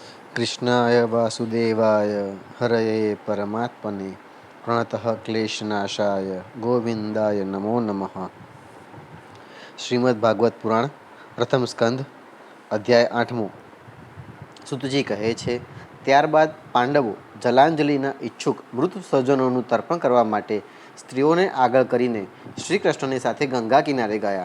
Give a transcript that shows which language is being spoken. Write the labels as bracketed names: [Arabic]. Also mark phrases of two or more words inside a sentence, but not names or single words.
[Sanskrit] कृष्णाय वासुदेवाय हरये परमात्मने प्रणतः क्लेशनाशाय गोविंदाय नमो नमः। [Gujarati] શ્રીમદ ભાગવત પુરાણ પ્રથમ સ્કંદ અધ્યાય 8. સુતજી કહે છે, ત્યારબાદ પાંડવો જલાંજલિના ઈચ્છુક મૃત સ્વજનોનું તર્પણ કરવા માટે સ્ત્રીઓને આગળ કરીને શ્રી કૃષ્ણની સાથે ગંગા કિનારે ગયા.